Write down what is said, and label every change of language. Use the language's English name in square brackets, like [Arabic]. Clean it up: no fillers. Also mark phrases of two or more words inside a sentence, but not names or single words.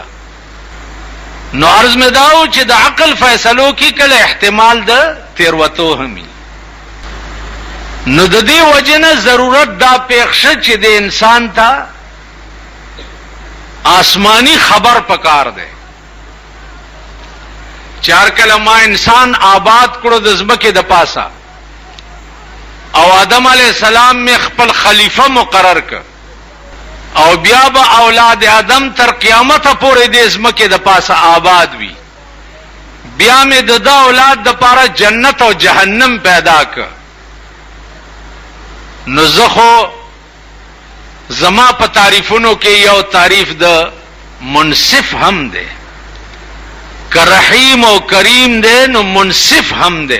[Pashto] نو عرض مې داو چې د عقل فیصلو کې کله احتمال د تیروتو همي، نو د دې وجنه ضرورت دا پېښه چې د انسان ته آسمانی خبر پکار دی. چار کله ما انسان آباد کړو د ځمکې د پاسه او آدم [Arabic] علیہ السلام [Pashto] میں خپل خلیفہ مقرر کړ او بیا به اولاد آدم تر قیامت پورې د ځمکې د پاسه آباد وي. بیا مې د اولاد د پاره جنت او جهنم پیدا کړ. نو زه خو زما په تعریفونو کې یو تعریف د منصف هم دی، که رحیم او کریم دی نو منصف هم دی.